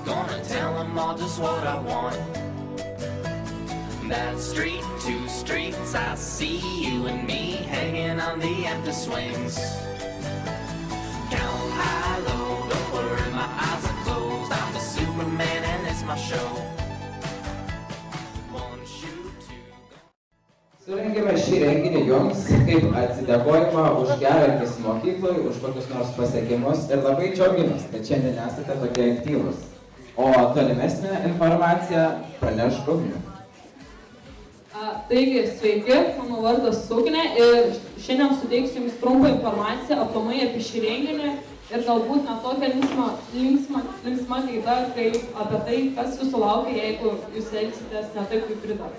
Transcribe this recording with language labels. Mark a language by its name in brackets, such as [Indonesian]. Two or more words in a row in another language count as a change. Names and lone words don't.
[English] Gonna tell them all just what I want. That street, 2 streets, I see you and me hanging on the empty swings. Count high, low, don't worry, my eyes are closed. I'm the Superman and it's my show. One shoot, 2 go. [Lithuanian] Surengėme šį renginį jums kaip atsidėkojimą už gerą elgesį mokykloje, už kokius nors pasiekimus ir labai džiaugiamės, kad šiandien esate tokie aktyvūs. O tolimesnę informaciją praneš Ugnius. Taigi, sveiki, mano vardas Ugnė ir šiandien suteiksiu jums trumpą informaciją aplamai apie šį renginį ir galbūt net tokią linksmą gaida, kaip apie tai, kas jūsų laukia, jeigu jūs elgsitės ne taip, kaip pridara.